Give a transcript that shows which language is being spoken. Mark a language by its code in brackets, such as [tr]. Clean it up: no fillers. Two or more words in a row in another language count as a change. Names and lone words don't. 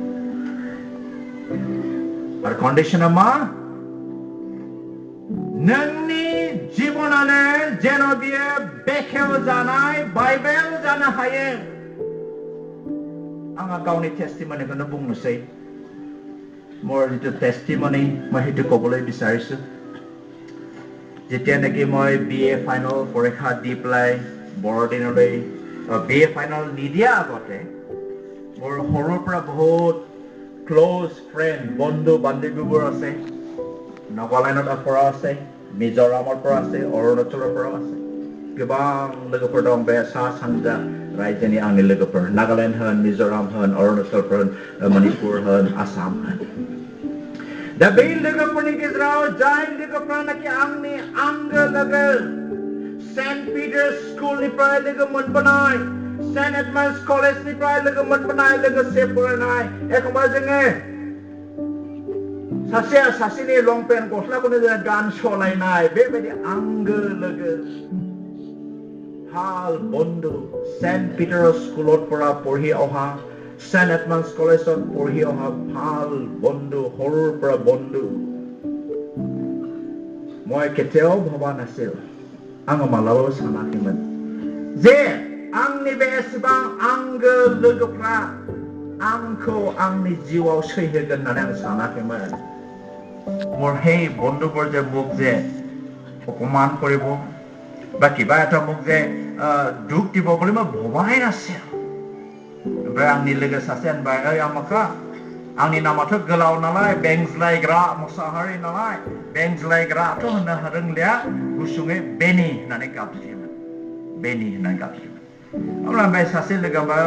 [brx] आरो कन्डिशना मा नोंनि जिबनानो जेन' बियो बेखेव जानाय बाइबेल जानो हायो आंहा गावनि टेस्टिमनिखौनो बुंनोसै [as] মোৰ जितु टेस्टिमनि মই সেইটো ক'বলৈ বিচাৰিছো যেতিয়া নেকি মই [en] BA final [as] পৰীক্ষা দি পেলাই বৰদিনলৈ [en] BA final [as] নিদিয়া আগতে মোৰ সৰুৰ পৰা বহুত [en] close friend [as] বন্ধু বান্ধৱীবোৰ আছে নাগালেণ্ডৰ পৰা আছে [brx] মিজোৰামৰ পৰা আছে অৰুণাচলৰ পৰা আছে गोबां लोगोफोर दं बे सा सानजा रायजोनि आंनि लोगोफोर नागालेण्ड होन मिजोराम होन अरुणाचल होन मणिपुर होन आसाम होन दा बे लोगोफोरनि गेजेराव जाय लोगोफ्रानोखि आंनि आंगो लोगो सेन्ट पिटार्स स्कुलनिफ्राय लोगो मोनबोनाय सेन्ट एडमान्स कलेजनिफ्राय लोगो मोनबोनाय लोगोसे फरायनाय एखमबा जोङो सासेया सासेनि लंपेन्ट गस्लाखौनो जोङो गान सलायनाय बेबायदि आंगो लोगो [as] ভাল বন্ধু সেন্ট পিটাৰৰ স্কুলত পৰা পঢ়ি অহা সেন্ট এডমান্স কলেজত পঢ়ি অহা ভাল বন্ধু সৰুৰ পৰা বন্ধু মই কেতিয়াও ভবা নাছিল [brx] आङो मालाबाबो सानाखैमोन जे आंनि बे एसेबां आंगो लोगोफ्रा आंखौ आंनि जिउआव सैहोगोन होननानै आं सानाखैमोन [as] মোৰ সেই বন্ধুবোৰ যে মোক যে অপমান কৰিব বা কিবা এটা মোক যে দুখ দিব বুলি মই ভবাই নাছিল [brx] ओमफ्राय आंनि लोगो सासे होनबाय आमाखा आंनि नामाथ' गोलाव नालाय बेंज्लायग्रा मुचahary नालाय बेंज्लायग्राथ' होननो रोंलिया गुसुङै बेनि होननानै गाबज्रियोमोन बेनि होननानै गाबज्रियोमोन अब्ला ओमफ्राय सासे लोगो होनबाय